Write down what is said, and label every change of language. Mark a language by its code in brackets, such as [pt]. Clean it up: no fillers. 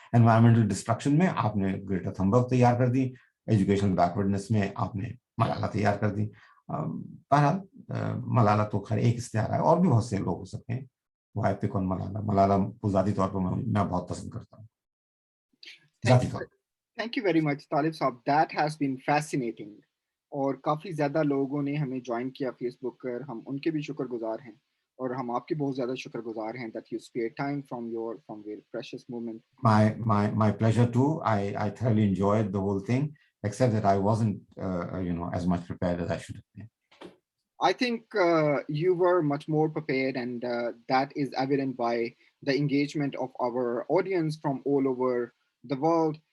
[hi] Environmental destruction में आपने Greta थंबर्ग तैयार कर दी, एजुकेशनल बैकवर्डनेस में आपने मलाला तैयार कर दी. बहरहाल मलाला तो खैर एक इस्तेहार है, और भी बहुत से लोग हो सकते हैं. [en] Why pick on Malala. [hi] Malala को ज़ाती तौर पर मैं बहुत पसंद करता हूँ, ज़ाती तौर पर. [en] Thank you very much, Talib साहब. That has been fascinating. [hi] और काफ़ी ज़्यादा लोगों ने हमें ज्वाइन किया फेसबुक पर, हम उनके भी शुक्रगुजार हैं, और हम आपके बहुत ज़्यादा शुक्रगुजार हैं [en] that you spare time from your precious moment. My pleasure too. I thoroughly enjoyed the whole thing, except that I wasn't as much prepared as I should have been. I think you were much more prepared, and that is evident by the engagement of our audience from all over the world.